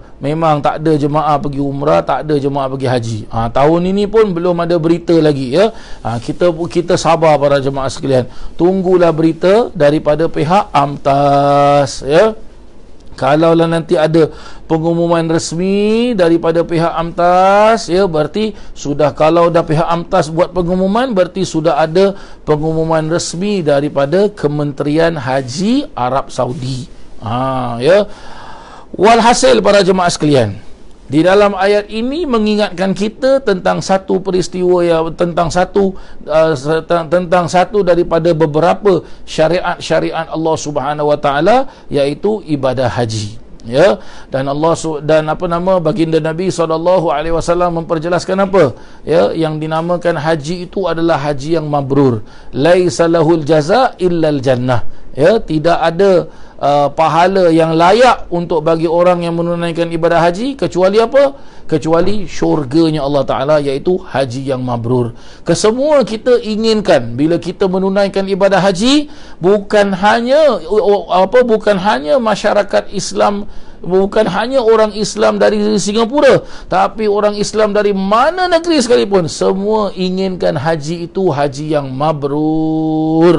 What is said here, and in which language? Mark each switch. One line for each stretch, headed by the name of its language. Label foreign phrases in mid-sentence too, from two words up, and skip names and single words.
Malay: Memang tak ada jemaah pergi umrah, tak ada jemaah pergi haji. Tahun ini pun belum ada berita lagi, ya. Kita sabar para jemaah sekalian. Tunggulah berita daripada pihak AMTAS, ya. Kalaulah nanti ada pengumuman resmi daripada pihak AMTAS, ya, berarti sudah, kalau dah pihak AMTAS buat pengumuman, berarti sudah ada pengumuman resmi daripada Kementerian Haji Arab Saudi. Ya. Walhasil para jemaah sekalian, di dalam ayat ini mengingatkan kita tentang satu peristiwa, tentang satu daripada beberapa syariat-syariat Allah
Arabic: سبحانه وتعالى,
Malay: iaitu ibadah haji, ya. Dan baginda Nabi SAW memperjelaskan apa, ya, yang dinamakan haji itu adalah haji yang mabrur.
Arabic: ليس له جزاء إلا الجنة, ya.
Malay: Tidak ada pahala yang layak untuk bagi orang yang menunaikan ibadah haji kecuali apa? Kecuali syurganya Allah Ta'ala, iaitu haji yang mabrur. Kesemua kita inginkan bila kita menunaikan ibadah haji, bukan hanya masyarakat Islam, bukan hanya orang Islam dari Singapura, tapi orang Islam dari mana negeri sekalipun, semua inginkan haji itu haji yang mabrur.